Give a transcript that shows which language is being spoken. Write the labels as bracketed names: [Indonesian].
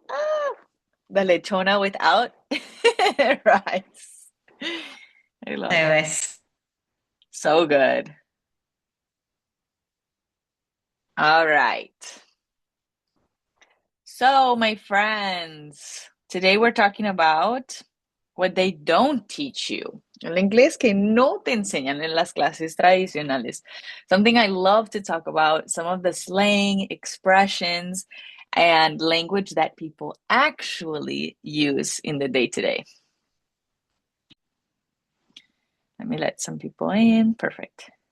[English] Ah, the lechona without rice. I love it. [Spanish] Debes. [English] So good. All right. So, my friends, today we're talking about what they don't teach you. [Spanish] El inglés que no te enseñan en las clases tradicionales. [English] Something I love to talk about, some of the slang, expressions, and language that people actually use in the day to day. Let me let some people in. Perfect.